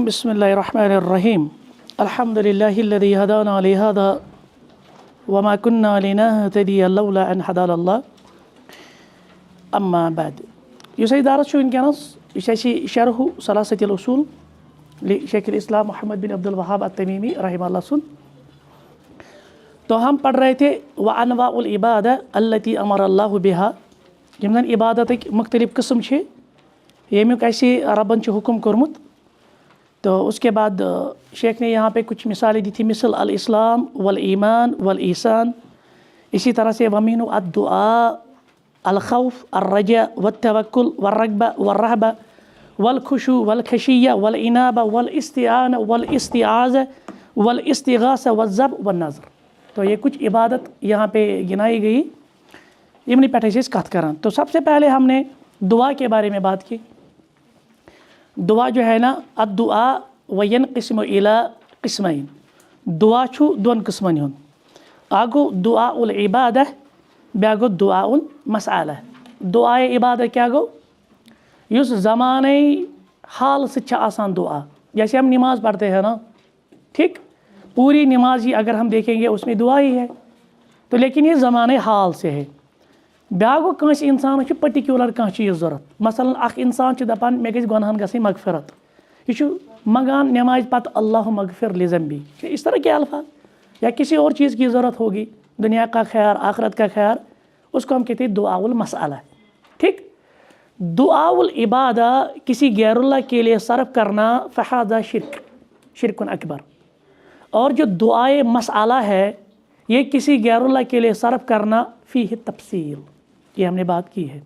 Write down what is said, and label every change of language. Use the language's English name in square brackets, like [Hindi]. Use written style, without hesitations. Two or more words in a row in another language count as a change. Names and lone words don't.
[Arabic] بسم الله الرحمن الرحيم. الحمد لله الذي هدانا لهذا وما كنا لنهتدي لولا أن هدانا الله. أما بعد. [Kashmiri] युस दारस छु वनकनस शरह सलासतिल उसूल लि शेख इस्लाम मोहम्मद बिन अब्दुल वहाब अत-तमीमी रहमहुल्लाह सुन। [Hindi] तो हम पढ़ रहे थे [Arabic] وأنواع العبادة التي أمر الله بها, [Kashmiri] यम जन इबादत मुख्तलिफ किस्म छे यमुक ऐसे रबन च हुक्म कोरमुत। [Hindi] तो उसके बाद शेख ने यहाँ पे कुछ मिसालें दी थी, मिसल [Arabic] الإسلام والإيمان والإحسان. इसी तरह से ومنه الدعاء الخوف الرجاء و التوكل و الرغبة و الرهبة والخشوع والخشية والإنابة والاستعانة والاستعاذة والاستغاثة و الذبح و النذر. [Hindi] तो ये कुछ इबादत यहाँ पे गिनाई गई। [Kashmiri] इमनी पे कत करान। [Hindi] तो सबसे पहले हमने दुआ के बारे में बात की। दुआ जो है ना, [Arabic] الدعاء ينقسم إلى قسمين, [Kashmiri] दुआ छु दोन किस्मन हुन। आगो [Arabic] دعاء العبادة, [Kashmiri] ब्यागो [Arabic] دعاء المسألة. [Kashmiri] दुआ इबादा क्या गो, युस ज़माने हाल से आसान दुआ। [Hindi] जैसे हम नमाज पढ़ते हैं ना, ठीक, पूरी नमाज ही अगर हम देखेंगे उसमें दुआ ही है। तो लेकिन ये ज़माने हाल से है। [Kashmiri] ब्यागो कंस इंसान पर्टिकुलर कह चीज़ ज़रूरत। मसलन अख इंसान दपान मे गई गुनाहन गई मगफिरत, यह मंगान नमाज पत [Arabic] الله اغفر لذنبي, [Hindi] इस तरह के अल्फाज। या किसी और चीज़ की ज़रूरत होगी, दुनिया का खैर आखिरत का खैर, उसको हम कहते हैं दुआउल मसअला। ठीक, दुआउल इबादा किसी गैरुल्लाह के लिए सर्फ करना [Arabic] فهذا شرك، شرك أكبر. [Hindi] और जो दुआए मसअला है ये किसी गैरुल्लाह के लिए सर्फ करना [Arabic] فيه تفصيل, [Hindi] ये हमने बात की है।